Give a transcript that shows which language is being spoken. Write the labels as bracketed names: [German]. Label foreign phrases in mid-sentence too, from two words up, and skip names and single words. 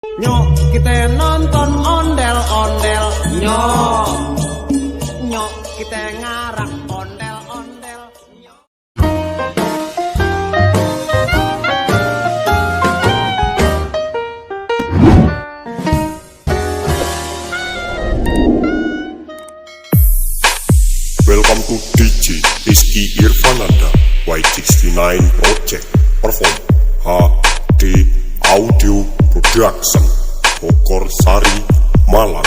[Indonesian] Nyok kita nonton ondel-ondel. Nyok nyok kita ngarang ondel-ondel. [English] Welcome to DJ Rizky Irfananda Y69 Project Perform HD Audio Production Bogor Sari Malang.